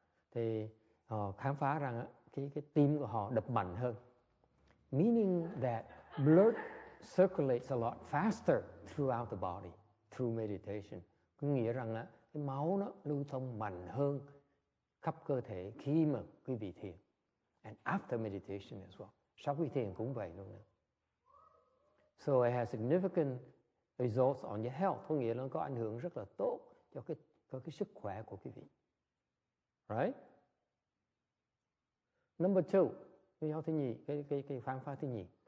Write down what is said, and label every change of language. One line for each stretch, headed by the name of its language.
Vietnamese: Thì họ khám phá rằng cái tim của họ đập mạnh hơn.
English: Meaning that blood circulates a lot faster throughout the body through meditation.
Vietnamese: Có nghĩa rằng cái máu nó lưu thông mạnh hơn khắp cơ thể khi mà quý vị thiền.
English: And after meditation as well.
Vietnamese: Sau khi thiền cũng vậy luôn nữa.
English: So it has significant results on your health.
Vietnamese: Có nghĩa là nó có ảnh hưởng rất là tốt cho cái sức khỏe của quý vị. Right?
English: Number 2,
Vietnamese: lý do thứ nhì, cái khám phá thứ nhì.